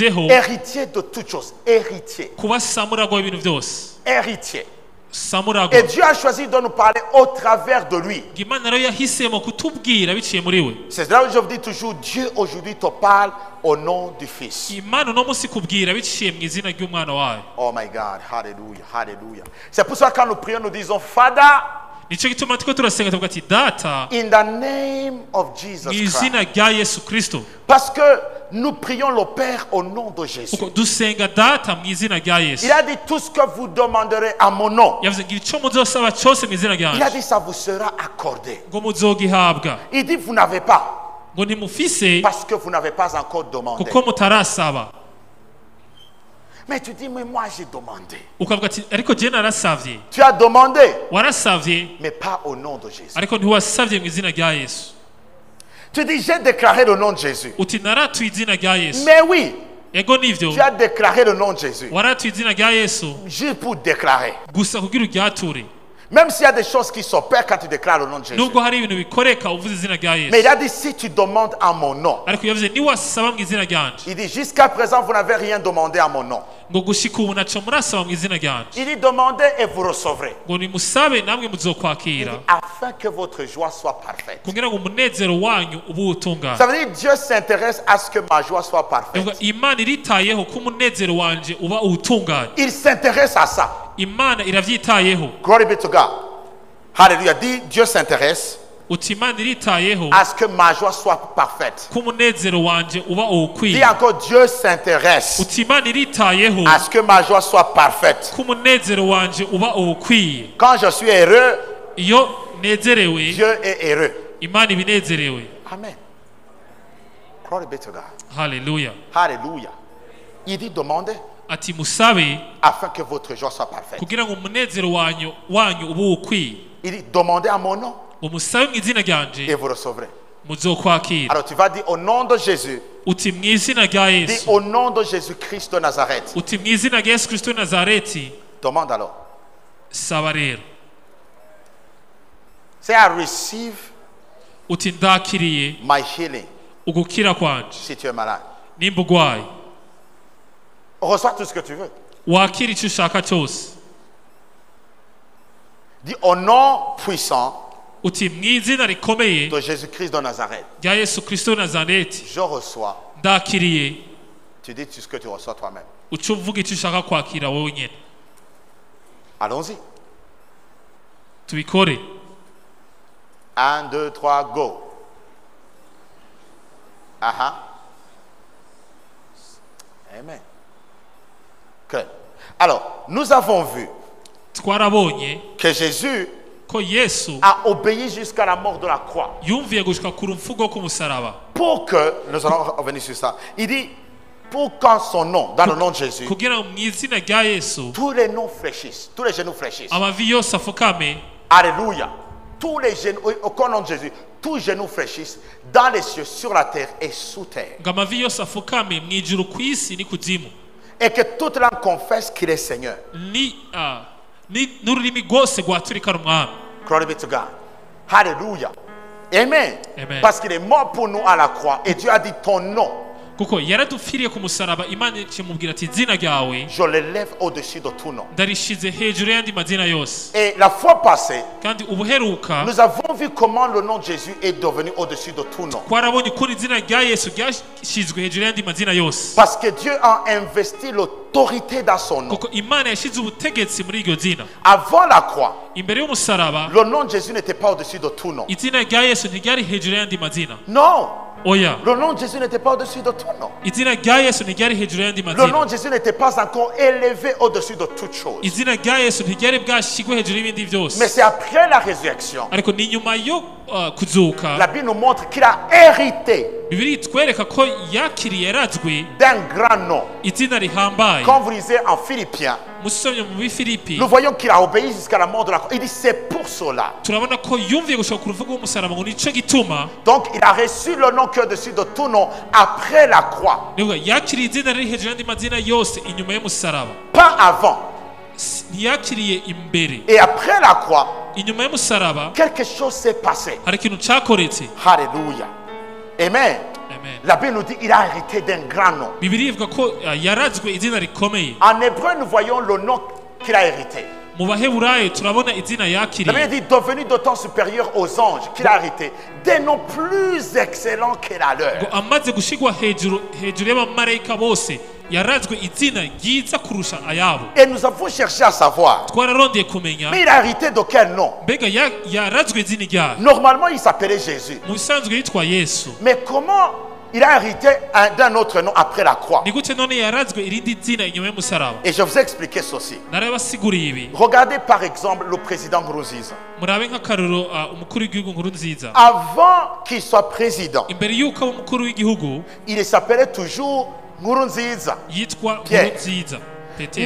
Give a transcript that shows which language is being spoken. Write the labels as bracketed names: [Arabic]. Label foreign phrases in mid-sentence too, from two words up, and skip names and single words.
[French] Héritier de toutes choses. Héritier. [Rundi] kuba samuragwa w'ibintu byose. [French] Héritier. [Rundi] samuragwa [French] Et Dieu a choisi de nous parler au travers de lui. [Rundi] Imana rero yahisemo kutubwira biciye muri we [French] C'est là où je vous dis toujours, Dieu aujourd'hui te parle au nom du Fils. [Rundi] Imana uno munsi kubwira biciye mu izina ry'umwana wayo. [English] Oh my God, hallelujah, hallelujah. [French] C'est pour ça que quand nous prions, nous disons, [English] Father, [Rundi] Nico gituma turiko turasenga tuvuga ati data [English] in the name of Jesus [Rundi] mu [English] Christ. [Rundi] izina rya Yesu Kristo. [French] Parce que nous prions le Père au nom de Jésus. [Rundi] Kuko dusenga data mu izina rya Yesu. [French] Il a dit tout ce que vous demanderez à mon nom. [Rundi] Yavuze ngo ico muzosaba cyose mu izina [French] Il a [Rundi] ryanje [French] dit ça vous sera accordé. [Rundi] ngo muzogihabwa. [French] Il dit vous n'avez pas [Rundi] Ngo nimufise [French] parce que vous n'avez pas encore demandé. [Rundi] kuko mutarasaba. [French] Mais tu dis mais moi j'ai demandé. [Rundi] Ukavuga ati ariko je narasavye. [French] Tu as demandé [Rundi] Warasavye [French] mais pas au nom de Jésus. [Rundi] ariko ntiwasavye mu izina rya Yesu. [French] Tu dis j'ai déclaré le nom de Jésus. [Rundi] Uti naratuye izina rya Yesu. [French] Mais oui, [Rundi] Ego nivyo [French] tu as déclaré le nom de Jésus. [Rundi] waratuye izina rya Yesu [French] Juste pour déclarer. [Rundi] gusa kugira uryature. [French] Même s'il y a des choses qui s'opèrent quand tu déclares le nom de Jésus. [Rundi] Nubwo hari ibintu bikoreka uvuze izina rya [French] Mais il [Rundi] Yesu. [French] a dit si tu demandes à mon nom. [Rundi] Ariko yavuze niwasaba mu izina ryanje [French] Il dit jusqu'à présent vous n'avez rien demandé à mon nom. [Rundi] ngo gushika ubu naco murasaba mu izina ryanje [French] Il dit demandez et vous recevrez. [Rundi] ngo nimusabe namwe [French] Il [Rundi] muzokwakira [French] dit afin que votre joie soit parfaite. [Rundi] kugira ngo umunezero wanyu ube utungana. [French] Ça veut dire Dieu s'intéresse à ce que ma joie soit parfaite. [Rundi] Evuga Imana iritayeho ko umunezero wanje uba utunganye. [French] Il s'intéresse à ça. [Rundi] Imana iravyitayeho. [English] Glory be to God. [French] Alléluia. Dit Dieu s'intéresse [Rundi] Uti Imana iritayeho [French] à ce que ma joie soit parfaite. [Rundi] ko umunezero wanje uba [French] Dit [Rundi] ukwiye. [French] encore Dieu s'intéresse [Rundi] Uti Imana iritayeho [French] à ce que ma joie soit parfaite. [Rundi] ko umunezero wanje uba ukwiye. [French] Quand je suis heureux, [Rundi] Iyo nezerewe [French] Dieu est heureux. [Rundi] Imana ibinezerewe. [English] Amen. Glory be to God. [Rundi] Haleluya. [French] Alléluia. Il dit demandez [Rundi] Ati musabe [French] afin que votre joie soit parfaite. [Rundi] kugira ngo umunezero wanyu ube ukwiye. [French] Il dit demandez à mon nom [Rundi] Ngo musabe mu izina [French] et [Rundi] ryanje [French] vous recevrez. [Rundi] muzokwakira. [French] Alors tu vas dire au nom de Jésus. [Rundi] Uti mu izina rya [French] Dis [Rundi] Yesu. [French] au nom de Jésus-Christ de Nazareth. [Rundi] Uti mu izina rya Yesu Kristo w'i Nazareti. [French] Demande alors. [Rundi] Saba rero. [English] Say I receive [Rundi] Uti ndakiriye [English] my healing [Rundi] ugukira kwanje. [French] si tu es malade. [Rundi] Nimba ugwaye [French] Reçois tout ce que tu veux. [Rundi] wakira icyo ushaka cyose. [French] Dis au nom puissant [Rundi] Uti mu izina rikomeye [French] de Jésus-Christ de Nazareth. [Rundi] rya Yesu Kristo w'i Nazareti. [French] Je reçois. [Rundi] Ndakiriye. [French] Tu dis tout ce que tu reçois toi-même. [Rundi] Uca uvuga icyo ushaka kwakira wowe nyine. [French] Allons-y. [Rundi] Tubikore. [English] 1, 2, 3, go. Aha. Amen. Okay. [French] Alors, nous avons vu [Rundi] Twarabonye [French] que Jésus [Rundi] ko Yesu [French] a obéi jusqu'à la mort de la croix. [Rundi] yumviye gushika ku rupfu rwo ku musaraba. [French] Pour que, nous allons revenir sur ça, il dit, pour qu'en son nom, dans le nom de Jésus, [Rundi] Kugira ngo mu izina rya Yesu [French] tous les noms fléchissent, tous les genoux fléchissent. [Rundi] amavi yose afukame. [French] Alléluia. Tous les genoux, au nom de Jésus, tous genoux fléchissent dans les cieux, sur la terre et sous terre. [Rundi] Ngo amavi yose afukame mu ijuru ku isi ni kuzimu. [French] Et que toute langue confesse qu'il est Seigneur. [Rundi] N'ururimi rwose rwaturikana umwami. [English] Glory be to God. [French] Alléluia. Amen. Amen. Parce qu'il est mort pour nous à la croix. Et Dieu a dit ton nom, [Rundi] Kuko yaradupfiriye ku musaraba, Imana ikimubwira ati izina ryawe [French] je l'élève au-dessus de tout nom. [Rundi] ndarishize hejuru y'andi mazina yose. [French] Et la fois passée, [Rundi] Kandi ubuheruka [French] nous avons vu comment le nom de Jésus est devenu au-dessus de tout nom. [Rundi] twarabonye ukuntu izina rya Yesu ryashyizwe hejuru y'andi mazina yose. [French] Parce que Dieu a investi l'autorité dans son nom. [Rundi] Kuko Imana yashyize ubutegetsi muri iryo zina. [French] Avant la croix, [Rundi] Imbere y'umusaraba [French] le nom de Jésus n'était pas au-dessus de tout nom. [Rundi] izina rya Yesu ntiryari hejuru y'andi mazina. [French] Non. [Rundi] Oya. [French] Le nom de Jésus n'était pas au-dessus de tout nom. [Rundi] Izina rya Yesu ntiryari hejuru y'andi [French] Le nom [Rundi] mazina. [French] de Jésus n'était pas encore élevé au-dessus de toute chose. [Rundi] Izina rya Yesu ntiryari bwashyirwe hejuru y'ibindi byose. [French] Mais c'est après la résurrection. [Rundi] Ariko ni nyuma yo kuzuka, [French] La Bible nous montre qu'il a hérité [Rundi] Bibiliya itwereka ko yakiriye yarazwe [French] d'un grand nom. [Rundi] izina rihambaye. [French] Quand vous lisez en Philippiens, [Rundi] Musomye mu Bifilipi [French] nous voyons qu'il a obéi jusqu'à la mort de la croix. Il dit c'est pour cela. [Rundi] turabona ko yumviye gushaka ku rupfu rw'umusaraba ngo nicyo gituma [French] Donc il a reçu le nom qui est au-dessus de tout nom après la croix. [Rundi] niwe yakiriye izina riri hejuru y'andi mazina yose inyuma y'umusaraba. [French] Pas avant. [Rundi] Ntiyakiriye imbere. [French] Et après la croix, [Rundi] Inyuma y'umusaraba [French] quelque chose s'est passé. [Rundi] hari ikintu cyakoretse. [French] Alléluia. Amen. Amen. La Bible nous dit qu'il a hérité d'un grand nom. [Rundi] Bibiliya ivuga ko yarazwe izina rikomeye. [French] En hébreu, nous voyons le nom qu'il a hérité. [Rundi] mu baheburayo turabona izina [French] La [Rundi] yakiriye [French] Bible dit devenu d'autant supérieur aux anges qu'il a hérité des noms plus excellents que la [Rundi] ngo [French] leur. [Rundi] amaze gushigwa hejuru y'abamarayika bose yarazwe izina ryiza kurusha ayabo. [French] Et nous avons cherché à savoir, [Rundi] Twararondeye kumenya [French] mais il a hérité de quel nom? [Rundi] mbega yarazwe izina ryayo. [French] Normalement, il s'appelait Jésus. [Rundi] Mu bisanzwe yitwa Yesu. [French] Mais comment il a hérité d'un autre nom après la croix? [Rundi] Ni gute none yarazwe irindi zina inyuma y'umusaraba? [French] Et je vous ai expliqué ceci. [Rundi] Narabasiguriye ibi. [French] Regardez par exemple le président Nkurunziza. [Rundi] Murabe nk'akaruro umukuru w'igihugu Nkurunziza. [French] Avant qu'il soit président, [Rundi] Imbere y'uko aba umukuru w'igihugu [French] il s'appelait toujours Nkurunziza. [Rundi] yitwa [French] Pierre. [Rundi] Nkurunziza Petero.